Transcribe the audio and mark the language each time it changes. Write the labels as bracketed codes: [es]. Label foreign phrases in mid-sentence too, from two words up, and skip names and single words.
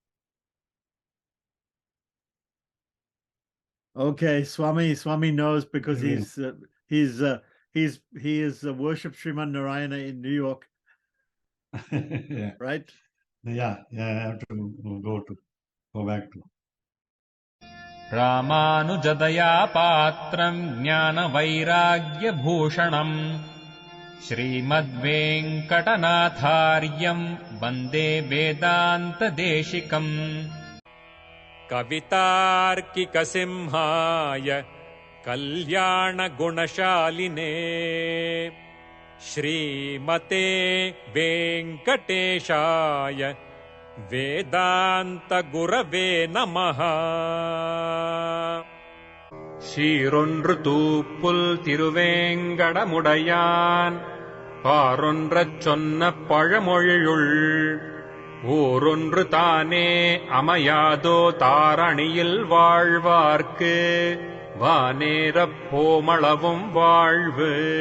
[en] Okay, Swami knows, because he is worship Sriman Narayana in New York. Yeah. Right? Yeah, I have to go back to. [sa] रामानुजदया पात्रं ज्ञानवैराग्यभूषणम् श्रीमद्वेङ्कटनाथार्यं वन्दे वेदान्तदेशिकम् कवितार्किकसिंहाय कल्याणगुणशालिने श्रीमते वेङ्कटेशाय वेदान्तगुरवे नमः [ta] சீரொன்று தூப்புல் திருவேங்கடமுடையான் பாரொன்றச் சொன்ன பழமொழியுள் ஊரொன்று தானே அமையாதோ தாரணியில் வாழ்வார்க்கு வானேரப் போமளவும் வாழ்வு.